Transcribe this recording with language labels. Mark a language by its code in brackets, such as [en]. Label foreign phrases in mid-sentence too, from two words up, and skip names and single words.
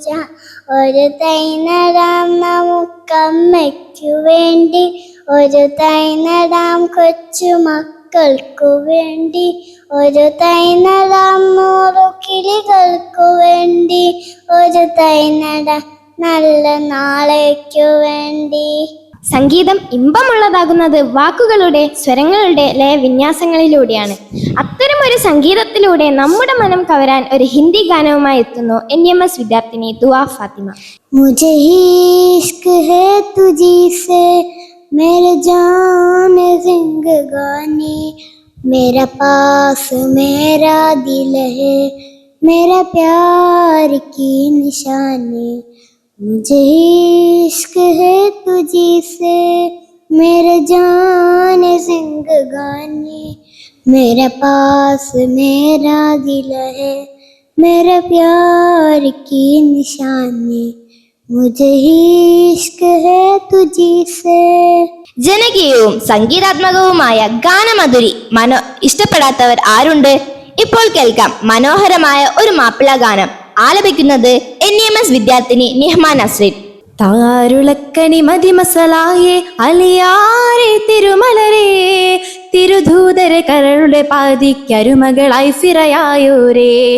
[ml] ഒരു തൈ നടാം നമുക്കമ്മയ്ക്കു വേണ്ടി, ഒരു തൈ നടാം കൊച്ചു മക്കൾക്കു വേണ്ടി, ഒരു തൈ നടാം 100 കിളികൾക്കു വേണ്ടി, ഒരു തൈ നടാം നല്ല നാളേക്കു വേണ്ടി. സംഗീതം ഇമ്പമുള്ളതാകുന്നത് വാക്കുകളുടെ സ്വരങ്ങളുടെ ലയവിന്യാസങ്ങളിലൂടെയാണ്. അത്തരമൊരു സംഗീതത്തിലൂടെ നമ്മുടെ മനം കവരാൻ ഒരു ഹിന്ദി ഗാനവുമായി എത്തുന്നു NEMS വിദ്യാർത്ഥിനി ദുആ ഫാത്തിമ. [hi] മുझे इश्क है तुझी से मेरे जान जिंदगानी, मेरा पास मेरा दिल है, मेरा प्यार की निशानी. मुझे इश्क है तुझी से मेरे जान जिंदगानी, मेरा पास मेरा दिल है, मेरा प्यार की निशानी. मुझे इश्क है तुझी से. [ml] ജനകീയവും സംഗീതാത്മകവുമായ ഗാനമധുരി ഇഷ്ടപ്പെടാത്തവർ ആരുണ്ട്? ഇപ്പോൾ കേൾക്കാം മനോഹരമായ ഒരു മാപ്പിള ഗാനം. ആലപിക്കുന്നത് NEMS വിദ്യാർത്ഥിനി നിഹ്മ നസ്രീൻ. താരുളക്കനി മതിമസലായേ അലിയാരെ തിരുമലരേ, തിരുധൂതര കരളുടെ പാതിക്കരുമകളായി ഫിറയായോരേ.